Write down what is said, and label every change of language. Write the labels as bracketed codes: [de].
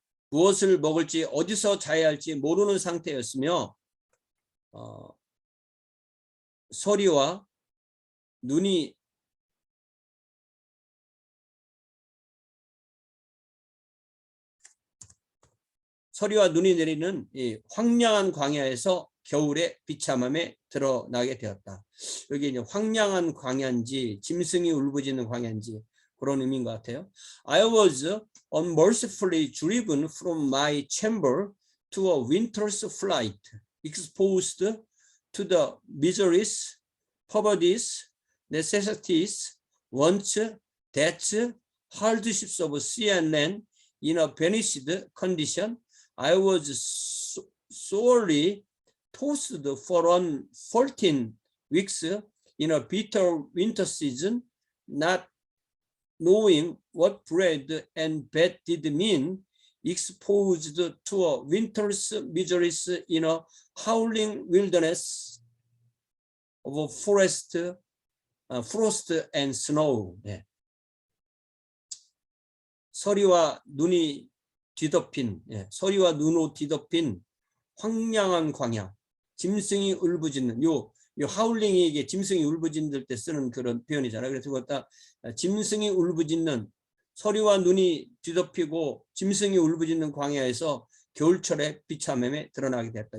[ko] 무엇을 먹을지 어디서 자야 할지 모르는 상태였으며 서리와 눈이 내리는 이 황량한 광야에서 겨울의 비참함에 드러나게 되었다. 여기 이제 황량한 광야인지 짐승이 울부짖는 광야인지 그런 의미인 것 같아요. [en] I was unmercifully driven from my chamber to a winter's flight, exposed to the miseries, poverties, necessities, wants, debts, hardships of sea and land in a banished condition. I was sorely tossed for 14 weeks in a bitter winter season, not knowing what bread and bed did mean, exposed to a winter's miseries in a howling wilderness of frost and snow. [ko] 서리와 눈이 뒤덮인 서리와 눈으로 뒤덮인 황량한 광야, 짐승이 울부짖는 요 하울링이 이게 짐승이 울부짖을 때 쓰는 그런 표현이잖아요. 그래서 그것다 짐승이 울부짖는 서리와 눈이 뒤덮이고 짐승이 울부짖는 광야에서 겨울철에 비참함에 드러나게 됐다.